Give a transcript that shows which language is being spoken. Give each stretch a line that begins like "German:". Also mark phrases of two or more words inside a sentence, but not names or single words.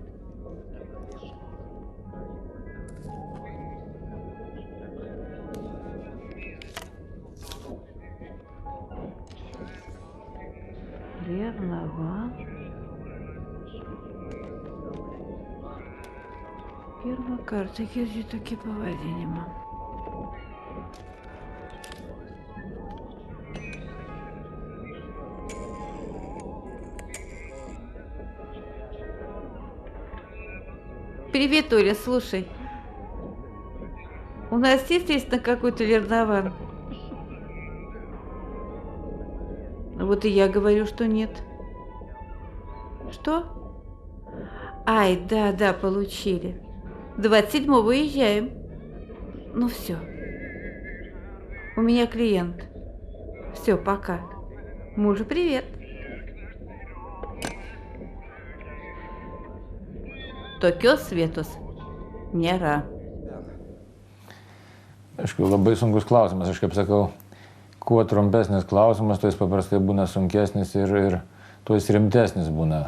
Lithuanian: Lernavan. Pirmą kartą girdžiu tokį pavadinimą.
Russian: Привет, Оля, слушай. У нас есть на какой-то Lernavan? Вот и я говорю, что нет. Что? Ай, да, получили. 27-го уезжаем. Ну все. У меня клиент. Все, пока. Мужу привет.
Lithuanian: Tokios vietos nėra. Aišku, labai sunkus klausimas. Aš kaip sakau, kuo trumpesnis klausimas, tuo jis paprastai būna sunkesnis ir tuo jis rimtesnis būna.